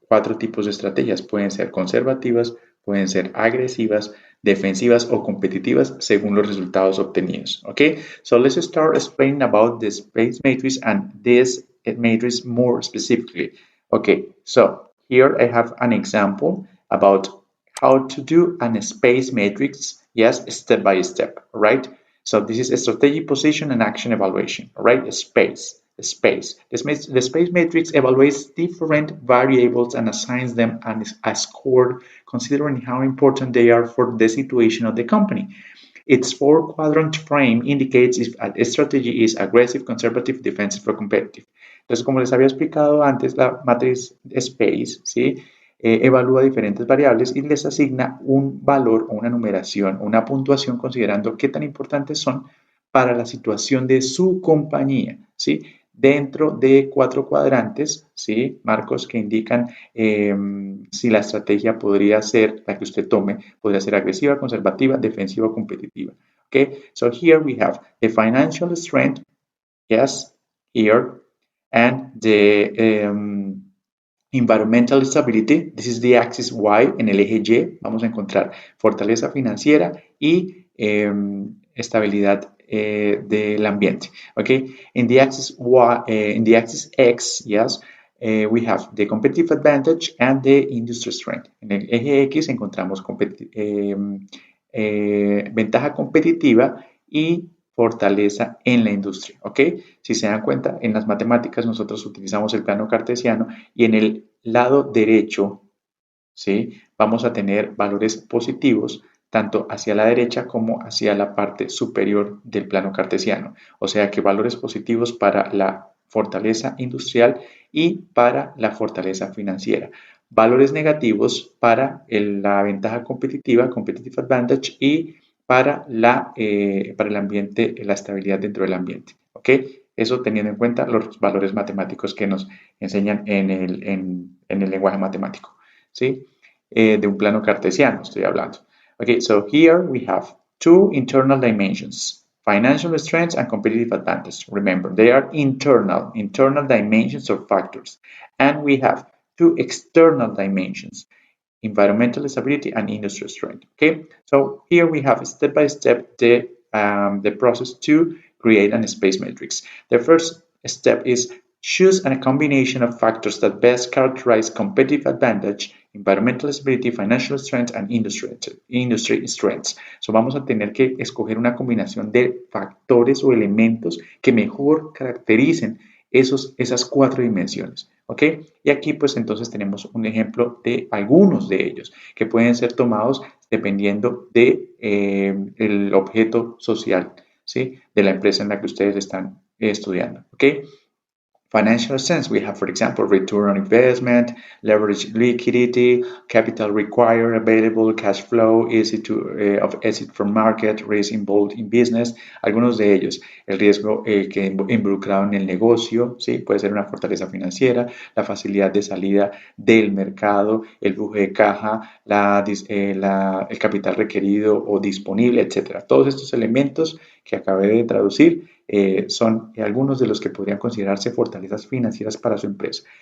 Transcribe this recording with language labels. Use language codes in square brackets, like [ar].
[es] Cuatro tipos de estrategias. Pueden ser conservativas, pueden ser agresivas, defensivas o competitivas según los resultados obtenidos. [en] Okay, so let's start explaining about the space matrix and this matrix more specifically. Okay, so here I have an example about how to do a space matrix, yes, step by step, right? So this is a strategic position and action evaluation, right? Space. The space matrix evaluates different variables and assigns them a score considering how important they are for the situation of the company. Its four-quadrant frame indicates if a strategy is aggressive, conservative, defensive or competitive. [es] Entonces, como les había explicado antes, la matriz SPACE, ¿sí? Evalúa diferentes variables y les asigna un valor o una numeración o una puntuación considerando qué tan importantes son para la situación de su compañía, ¿sí? Dentro de cuatro cuadrantes, ¿sí? Marcos que indican si la estrategia podría ser, la que usted tome, podría ser agresiva, conservativa, defensiva o competitiva. [en] Okay, so here we have the financial strength, yes, here, and the environmental stability, this is the axis Y, en el eje Y vamos a encontrar fortaleza financiera y estabilidad del ambiente. Okay, in the axis X, yes, we have the competitive advantage and the industry strength. [es] En el eje X encontramos ventaja competitiva y fortaleza en la industria, ¿ok? Si se dan cuenta, en las matemáticas nosotros utilizamos el plano cartesiano y en el lado derecho, ¿sí? Vamos a tener valores positivos tanto hacia la derecha como hacia la parte superior del plano cartesiano. O sea que valores positivos para la fortaleza industrial y para la fortaleza financiera. Valores negativos para la ventaja competitiva, competitive advantage, y para el ambiente, la estabilidad dentro del ambiente. ¿Ok? Eso teniendo en cuenta los valores matemáticos que nos enseñan en el lenguaje matemático, ¿sí? De un plano cartesiano estoy hablando. [en] Okay, so here we have two internal dimensions, financial strengths and competitive advantage. Remember, they are internal dimensions or factors. And we have two external dimensions, environmental stability and industry strength. Okay, so here we have step by step the process to create an space matrix. The first step is choose a combination of factors that best characterize competitive advantage, environmental stability, financial strength, and industry strengths. [es] So vamos a tener que escoger una combinación de factores o elementos que mejor caractericen esas cuatro dimensiones. ¿Ok? Y aquí pues entonces tenemos un ejemplo de algunos de ellos que pueden ser tomados dependiendo de el objeto social, ¿sí? De la empresa en la que ustedes están estudiando. ¿Ok? [en] Financial sense, we have, for example, return on investment, leverage liquidity, capital required, available, cash flow, of exit from market, risk involved in business. [es] Algunos de ellos, el riesgo que involucrado en el negocio, ¿sí? Puede ser una fortaleza financiera, la facilidad de salida del mercado, el flujo de caja, el capital requerido o disponible, etcétera. Todos estos elementos que acabé de traducir son algunos de los que podrían considerarse fortalezas financieras para su empresa.